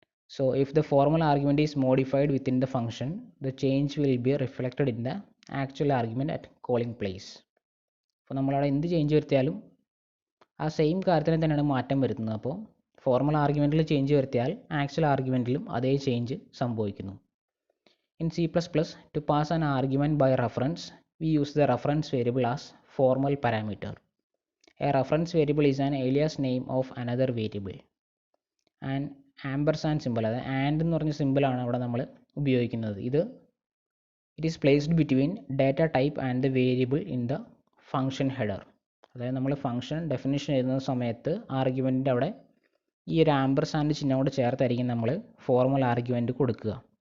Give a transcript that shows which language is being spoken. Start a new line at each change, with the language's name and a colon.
English: So if the formal argument is modified within the function, the change will be reflected in the actual argument at calling place.
Malayalam: അപ്പോൾ നമ്മളവിടെ എന്ത് change വരുത്തിയാലും ആ same കാര്യത്തിന് തന്നെയാണ് മാറ്റം വരുത്തുന്നത്. അപ്പോൾ ഫോർമൽ ആർഗ്യുമെൻറ്റിൽ ചേഞ്ച് വരുത്തിയാൽ ആക്ച്വൽ ആർഗ്യുമെൻറ്റിലും അതേ ചേഞ്ച് സംഭവിക്കുന്നു.
English: In C++, to pass an argument by reference, we use the reference variable as formal parameter. A reference variable is an alias name of another variable.
Malayalam: And ampersand simple, അതായത് and എന്ന് പറഞ്ഞ സിമ്പിളാണ് അവിടെ നമ്മൾ ഉപയോഗിക്കുന്നത്.
English: It is placed between data type and the variable in the function header.
Malayalam: അതായത് നമ്മൾ function definition എഴുതുന്ന സമയത്ത് ആർഗ്യുമെൻറ്റിൻ്റെ അവിടെ ഈ ഒരു ആംബർസാൻഡ് ചിഹ്നോട് ചേർത്തായിരിക്കും നമ്മൾ ഫോർമൽ ആർഗ്യുമെൻറ്റ് കൊടുക്കുക.